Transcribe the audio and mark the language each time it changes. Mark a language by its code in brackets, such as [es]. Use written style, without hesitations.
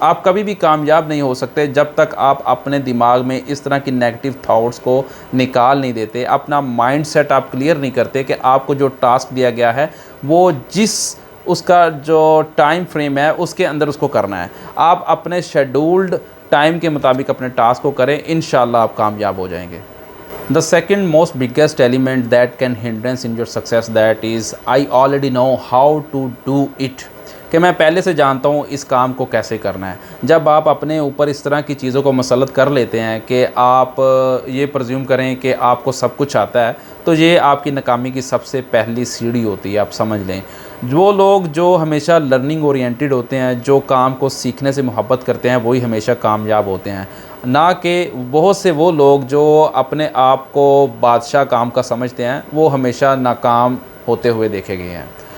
[hi] आप कभी भी कामयाब नहीं हो सकते जब तक आप अपने दिमाग में इस तरह की नेगेटिव थॉट्स को निकाल नहीं देते, अपना माइंड सेट आप क्लियर नहीं करते कि आपको जो टास्क दिया गया है वो जिस उसका जो टाइम फ्रेम है उसके अंदर उसको करना है। आप अपने शेड्यूल्ड टाइम के मुताबिक अपने टास्क को करें, इंशाल्लाह आप कामयाब हो जाएंगे। [en] The second most biggest element that can hindrance in your success, that is I already know how to do it, [hi] कि मैं पहले से जानता हूँ इस काम को कैसे करना है। जब आप अपने ऊपर इस तरह की चीज़ों को मसलत कर लेते हैं कि आप ये प्रज्यूम करें कि आपको सब कुछ आता है, तो ये आपकी नाकामी की सबसे पहली सीढ़ी होती है। आप समझ लें, वो लोग जो हमेशा लर्निंग ओरिएंटेड होते हैं, जो काम को सीखने से मोहब्बत करते हैं, वही हमेशा कामयाब होते हैं, ना कि बहुत से वो लोग जो अपने आप को बादशाह काम का समझते हैं, वो हमेशा नाकाम होते हुए देखे गए हैं।